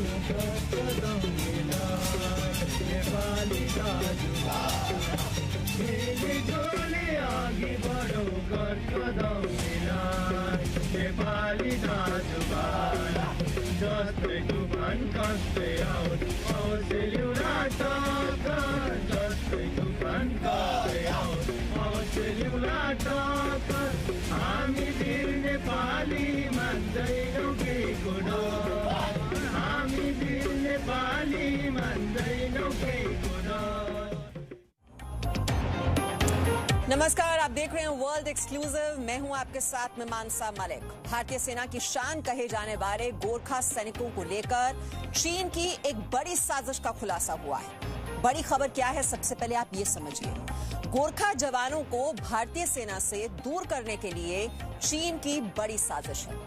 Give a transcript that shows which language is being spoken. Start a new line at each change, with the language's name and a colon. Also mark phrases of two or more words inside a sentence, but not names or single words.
Hindi: नेपाली झोले आगे बढ़ो कर कदम मिलाए
Nepali: नेपाली दाजुभाइ जस्तै तुफान कस्तै आउँछ टक्कर जस्तै तुफान कस्तै आउँछ टक्कर हामी वीर नेपाली मान्दैनौँ केहीको डर हामी वीर नेपाली मान्दैनौँ केहीको डर।
Hindi: नमस्कार, आप देख रहे हैं वर्ल्ड एक्सक्लूसिव। मैं हूं आपके साथ में मानसा मलिक। भारतीय सेना की शान कहे जाने वाले गोरखा सैनिकों को लेकर चीन की एक बड़ी साजिश का खुलासा हुआ है। बड़ी खबर क्या है, सबसे पहले आप ये समझिए। गोरखा जवानों को भारतीय सेना से दूर करने के लिए चीन की बड़ी साजिश है।